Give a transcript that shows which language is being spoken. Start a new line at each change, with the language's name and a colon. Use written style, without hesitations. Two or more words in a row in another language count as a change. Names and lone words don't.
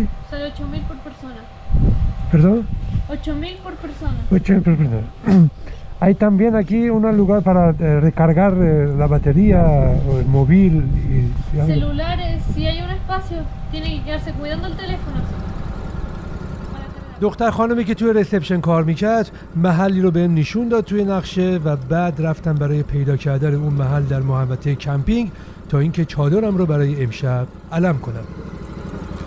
Spanish: sí. Sale 8.000 por persona. ¿Perdón? 8.000 por persona. Hay también aquí un lugar para recargar la batería o el móvil y algo. Celulares, si hay un espacio, tiene que quedarse cuidando el teléfono.
Persian: دختر خانمی که توی ریسپشن کار میکرد محلی رو بهم نشون داد توی نقشه و بعد رفتم برای پیدا کردن اون محل در محوطه کمپینگ تا اینکه چادرم رو برای امشب علم کنم.